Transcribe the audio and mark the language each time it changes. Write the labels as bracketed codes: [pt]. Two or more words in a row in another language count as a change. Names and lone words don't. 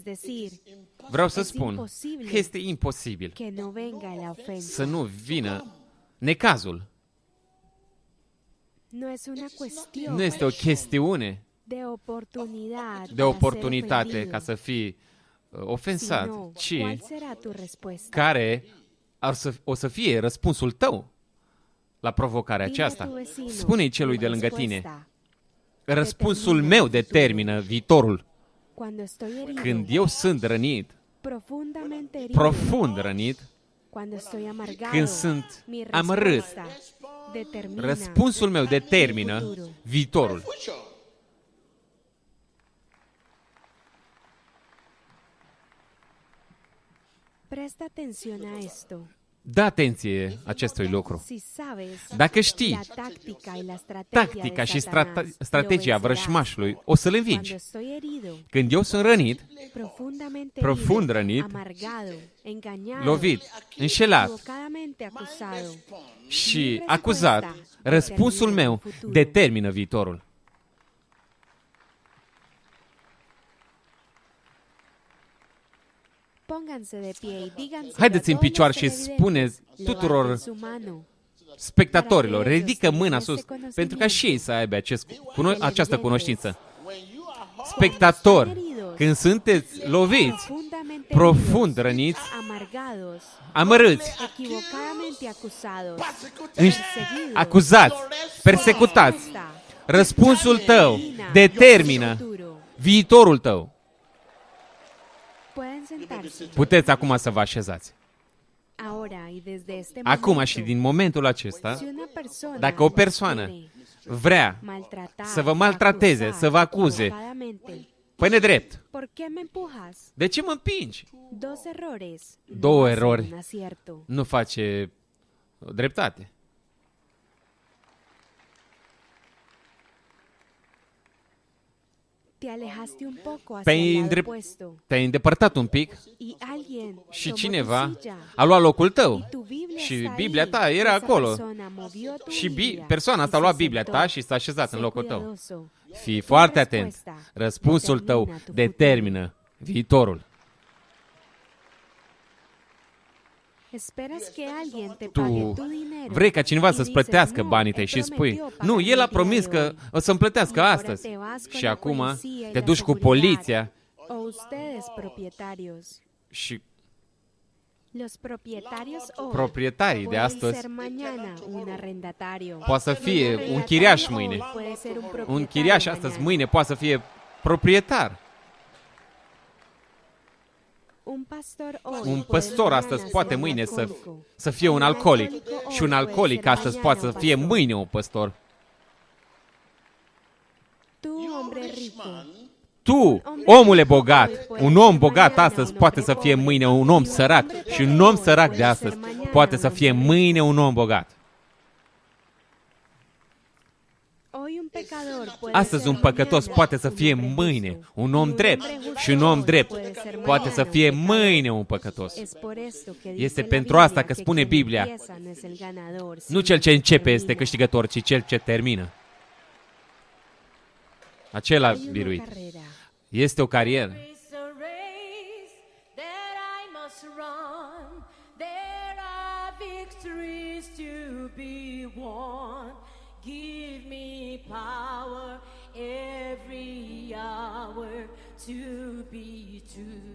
[ro] Vreau să spun că este imposibil să nu vină necazul. Nu este o chestiune de oportunitate ca să fii ofensat, [es] Si no, [ro] ci [es] ¿cuál será tu respuesta? [ro] care o să fie răspunsul tău la provocarea [es] Dile a [ro] aceasta. [es] tu vecino, [ro] Spune-i celui [es] mi [ro] de lângă tine, [es] respuesta. [ro] răspunsul meu determină viitorul. [es] Cuando estoy herido, [ro] Când eu sunt rănit, [es] profundamente herido, [ro] profund rănit, [es] cuando estoy amargado, [ro] când sunt [es] mi [ro] amărât, [es] respuesta determina [ro] răspunsul meu determină [es] mi futuro. [ro] viitorul. [en] Future. [es] Presta atención a esto. [ro] Dă atenție acestui lucru. [es] Si sabes [ro] Dacă știi [es] la táctica y la estrategia [ro] tactica [es] de [ro] și [es] Satanás, [ro] strategia [es] lo vencerás. [ro] vrășmașului, o să-l [es] Cuando [ro] învingi. [es] estoy herido, [ro] Când eu sunt rănit, [es] profundamente [ro] profund [es] herido, [ro] rănit, [es] amargado, engañado, [ro] lovit, înșelat [es] equivocadamente acusado, [ro] și acuzat, răspunsul meu determină viitorul. [es] pónganse de pie y díganse [ro] Haideți în picioare și spuneți tuturor spectatorilor, ridică mâna sus, pentru ca și ei să aibă această cunoștință. Spectatori, când sunteți loviți, profund răniți, [es] amargados, [ro] amărâți, [es] equivocadamente acusados, [ro] înș- acuzați, persecutați, răspunsul tău determină viitorul tău. [es] pueden sentarse. [ro] Puteți acum să vă așezați. [es] Ahora y desde este [ro] Acum [es] momento, [ro] și din momentul acesta, [es] si una persona [ro] dacă o [es] os [ro] persoană [es] quiere [ro] vrea [es] maltratar, [ro] să vă maltrateze, [es] acusar [ro] să vă acuze, [es] equivocadamente, [ro] pe nedrept, [es] ¿por qué me empujas? [ro] de ce mă împingi? [es] Dos errores. [ro] Două [es] no hacen [ro] erori. [es] un acierto. [ro] Nu face dreptate. [es] Te alejaste un poco hacia [ro] Te-ai [es] el lado [ro] îndrept- [es] opuesto [ro] Te-ai îndepărtat un pic [es] y alguien [ro] și [es] tomó tu [ro] cineva [es] silla [ro] a luat locul tău. [es] y tu Biblia [ro] Și [es] está [ro] Biblia [es] ahí. [ro] ta era [es] Esa [ro] acolo. [es] persona movió tu [ro] Și [es] Biblia [ro] persoana [es] y [ro] asta a [es] se [ro] luat Biblia [es] sentó. [ro] ta și s-a așezat în [es] Sé [ro] locul tău. [es] cuidadoso. [ro] Fii [es] Tu [ro] foarte atent. [es] respuesta [ro] Răspunsul tău [es] determina tu [ro] determină viitorul. [es] Esperas que alguien te pague [ro] Tu [es] tu dinero [ro] vrei ca cineva [es] y [ro] să-ți [es] dices, [ro] plătească [es] "No, [ro] banii [es] él [ro] tăi și spui, [es] prometió [ro] nu, [es] pagarme [ro] el a [es] el día [ro] promis [es] de [ro] că [es] hoy". [ro] o să-mi plătească [es] Y ahora [ro] astăzi. [es] te vas con [ro] Și [es] la [ro] acum [es] policía y [ro] te [es] la [ro] duci cu [es] seguridad. [ro] poliția [es] O ustedes propietarios. [ro] și [es] Los propietarios hoy [ro] proprietarii de [es] pueden [ro] astăzi [es] ser mañana un arrendatario. [ro] poate să [es] Un [ro] fie un [es] arrendatario [ro] chiriaș [es] hoy [ro] mâine. [es] puede ser un [ro] Un [es] propietario [ro] chiriaș astăzi, [es] mañana. [ro] mâine poate să fie proprietar. [es] Un pastor hoy [ro] Un [es] puede [ro] păstor [es] mañana [ro] astăzi [es] ser [ro] poate [es] un [ro] mâine [es] alcohólico. [ro] să fie un alcoolic [es] alcoholico [ro] și un [es] hoy [ro] alcoolic [es] puede ser [ro] astăzi [es] mañana [ro] poate să [es] un [ro] fie [es] pastor. [ro] mâine un păstor. [es] Tu, hombre rico, [ro] Tu, omule bogat, un om bogat astăzi poate să fie mâine un om sărac și un om sărac de astăzi poate să fie mâine un om bogat. [es] hoy un pecador puede [ro] Astăzi [es] ser [ro] un păcătos [es] mañana [ro] poate să [es] un [ro] fie [es] hombre [ro] mâine [es] justo. [ro] un om [es] Y [ro] drept [es] hombre justo [ro] și un om [es] hoy [ro] drept [es] puede ser [ro] poate să [es] mañana [ro] fie [es] un pecador. [ro] mâine un păcătos. [es] Es por esto que dice [ro] Este [es] la [ro] pentru [es] Biblia [ro] asta că [es] que [ro] spune [es] quien [ro] Biblia, [es] empieza no es el ganador, [ro] Nu [es] sino [ro] cel ce [es] el [ro] începe este [es] termina. [ro] câștigător, ci cel ce termină. Acela [es] Hay una [ro] biruit. [es] carrera. [ro] Este o carieră. [en] It's a race that I must run. There are victories to be won. Give me power every hour to be true.